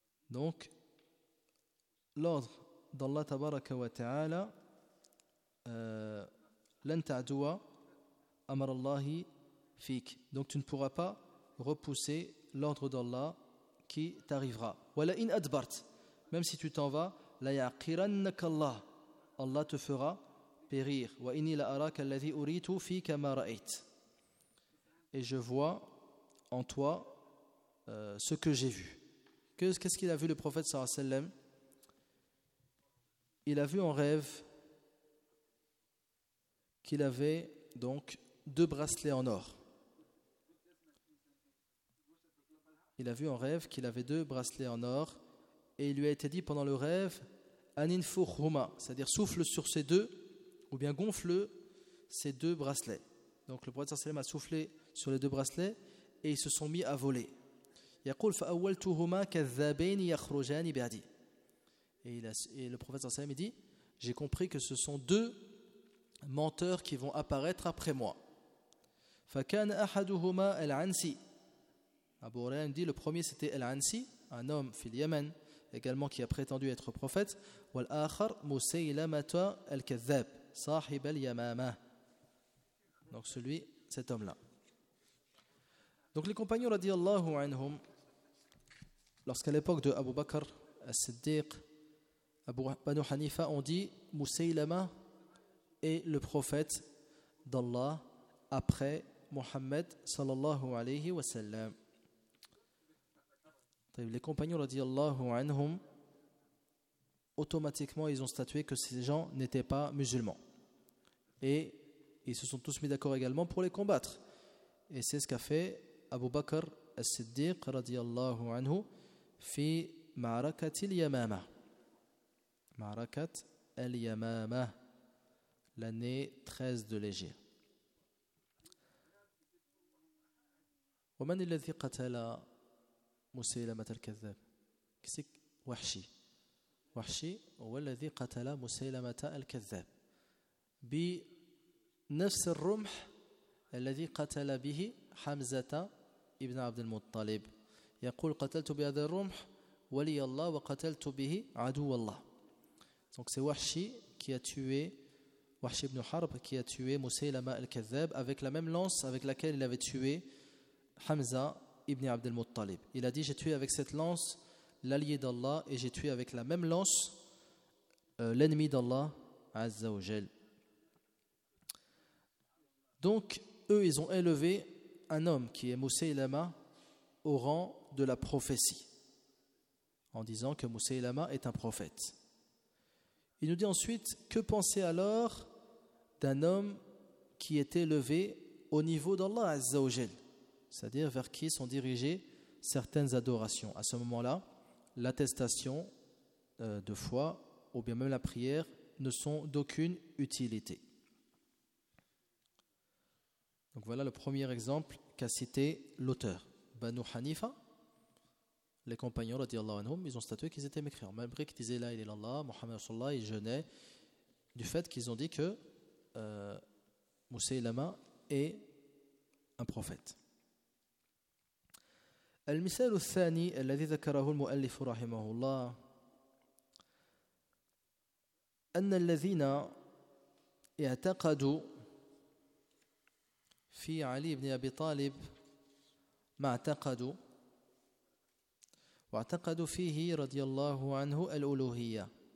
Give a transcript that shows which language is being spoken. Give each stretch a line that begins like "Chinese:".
French: Donc, l'ordre d'Allah tabaraka wa ta'ala,
Arabic: لن تعدوا أمر الله فيك.
French: Donc, tu ne pourras pas repousser l'ordre d'Allah qui t'arrivera.
Arabic: ولئن أدبرت,
French: même si tu t'en vas,
Arabic: ليعقرنك الله,
French: Allah te fera périr.
Arabic: وإني لأراك الذي أريت فيك ما رأيت.
French: Et je vois en toi ce que j'ai vu. Qu'est-ce qu'il a vu le prophète sallallahu alayhi wa sallam? Il a vu en rêve qu'il avait donc deux bracelets en or. Il a vu en rêve qu'il avait deux bracelets en or et il lui a été dit pendant le rêve aninfukhuma, c'est-à-dire souffle sur ces deux ou bien gonfle ces deux bracelets. Donc le prophète sallallahu alayhi wa sallam a soufflé sur les deux bracelets et ils se sont mis à voler.
Arabic: يقول فأولتهما كذابين يخرجان بعدي.
French: Et le prophète sallallahu alayhi wa sallam dit, j'ai compris que ce sont deux menteurs qui vont apparaître après moi.
Arabic: فَكَانَ أَحَدُهُمَا الْعَنْسِ
French: Abu Hurayra dit le premier c'était Al-Ansi, un homme fil le Yémen, également qui a prétendu être prophète.
Arabic: وَالْآخَرْ مُسَيْلَمَةَ الْكَذَّبْ صَاحِبَ الْيَمَامَ
French: Donc celui, cet homme-là. Donc les compagnons radiyallahu anhum, lorsqu'à l'époque de Abu Bakr al-Siddiq, Abu Banu Hanifa ont dit Musaylama est le prophète d'Allah après Muhammad sallallahu alayhi wa sallam. Les compagnons radiyallahu anhum, automatiquement ils ont statué que ces gens n'étaient pas musulmans. Et ils se sont tous mis d'accord également pour les combattre. Et c'est ce qu'a fait Abu Bakr al-Siddiq radiyallahu anhu fi ma'rakat al-Yamama. Ma'rakat al-Yamama, l'année 13 de l'Hégire.
Arabic: ومن الذي قتل مسيلمة الكذاب كسك وحشي وحشي هو الذي قتل مسيلمة الكذاب بنفس الرمح الذي قتل به حمزة ابن عبد المطلب يقول قتلت بهذا الرمح ولي الله وقتلت به عدو الله
French: donc c'est وحشي qui a tué وحشي ابن حرب qui a tué مسيلمة الكذاب avec la même lance avec laquelle il avait tué Hamza ibn Abd al-Muttalib. Il a dit, j'ai tué avec cette lance l'allié d'Allah et j'ai tué avec la même lance l'ennemi d'Allah, Azza wa Jal. Donc, eux, ils ont élevé un homme qui est Musaylama au rang de la prophétie en disant que Musaylama est un prophète. Il nous dit ensuite, que penser alors d'un homme qui est élevé au niveau d'Allah, Azza wa Jal? C'est-à-dire vers qui sont dirigées certaines adorations. À ce moment-là, l'attestation de foi ou bien même la prière ne sont d'aucune utilité. Donc voilà le premier exemple qu'a cité l'auteur. Banu Hanifa, les compagnons, radiallahu anhum, ils ont statué qu'ils étaient mécréants. Malgré qu'ils disaient « La ilaha illallah, Muhammad sallallahu, ils jeûnaient du fait qu'ils ont dit que Musaylama est un prophète.
Arabic: المثال الثاني الذي ذكره المؤلف رحمه الله أن الذين اعتقدوا في علي بن أبي طالب ما اعتقدوا واعتقدوا فيه رضي الله عنه الألوهية